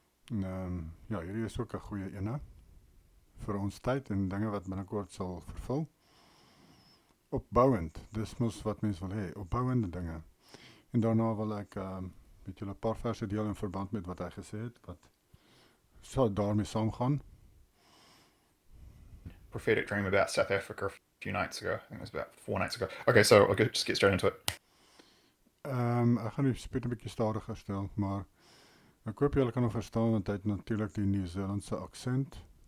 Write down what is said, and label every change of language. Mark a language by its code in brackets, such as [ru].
[af] En ja, hierdie is ook 'n goeie ene vir ons tyd en dinge wat binnekort sal vervul. Opbouend, dis mos wat mense wil hê, opbouende dinge. En daarna wil ek met julle 'n paar verse deel in verband met wat hy gesê het, wat sou daarmee saamgaan. [en] Prophetic dream about South Africa a few nights ago. I think it was about 4 nights ago. Okay, so I'll just get straight into it. [af] Ek gaan die speed 'n bietjie stadiger stel, maar ek hoop julle kan hom verstaan want hy het natuurlik die Nieu-Seelandse aksent.